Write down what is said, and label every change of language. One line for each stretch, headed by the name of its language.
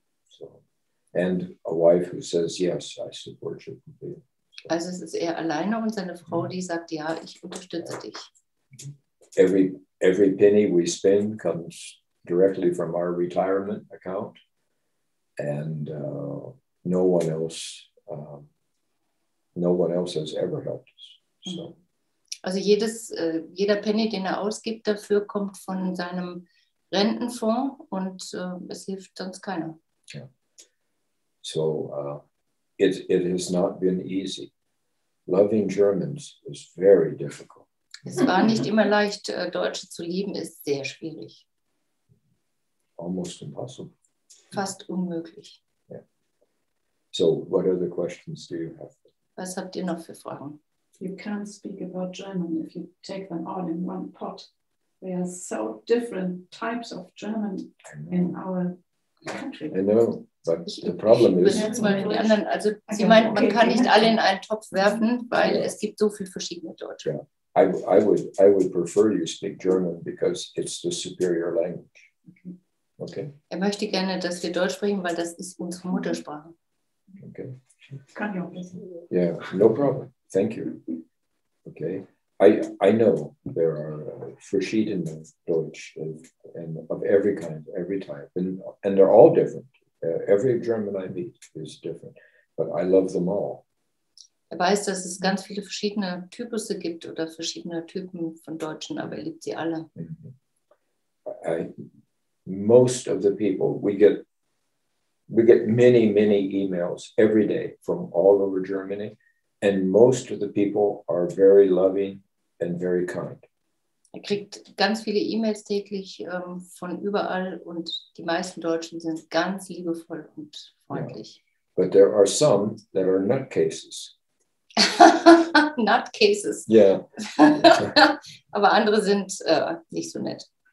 English: So, and a wife who says, yes, I support you completely.
German: Also es ist er alleine und seine Frau, die sagt, ja, ich unterstütze dich.
English: Every penny we spend comes directly from our retirement account, and no one else has ever helped us. So.
German: Also jeder Penny, den er ausgibt dafür, kommt von seinem Rentenfonds und es hilft sonst keiner.
English: Yeah. So it has not been easy. Loving Germans is very difficult.
German: Es war nicht immer leicht, Deutsche zu lieben, ist sehr schwierig.
English: Almost impossible.
German: Fast unmöglich.
English: Yeah. So what other questions do you have?
German: Was habt ihr noch für Fragen?
English: You can't speak about German if you take them all in one pot. There are so different types of German in our country. I know, but the problem is...
German: Jetzt mal die anderen. Also sie meint, man kann nicht alle in einen Topf werfen, weil es gibt so viele verschiedene Deutsche.
English: Yeah. I would prefer you speak German because it's the superior language. Okay.
German: Er möchte gerne, dass wir Deutsch sprechen, weil das ist unsere Muttersprache.
English: Okay.
German: Kann ich auch wissen.
English: Yeah, no problem. Thank you. Okay. I know there are
German: verschiedene Deutsch
English: and of every kind, every type, and they're all different. Every German I meet is different, but I love them all.
German: Er weiß, dass es ganz viele verschiedene Typusse gibt oder verschiedene Typen von Deutschen, aber er liebt sie alle.
English: Most of the people, we get many emails every day from all over Germany, and most of the people are very loving and very kind.
German: Er kriegt ganz viele E-Mails täglich von überall und die meisten Deutschen sind ganz liebevoll und freundlich.
English: Yeah. But there are some that are nutcases. Nutcases. Yeah.
German: Aber andere sind nicht so nett.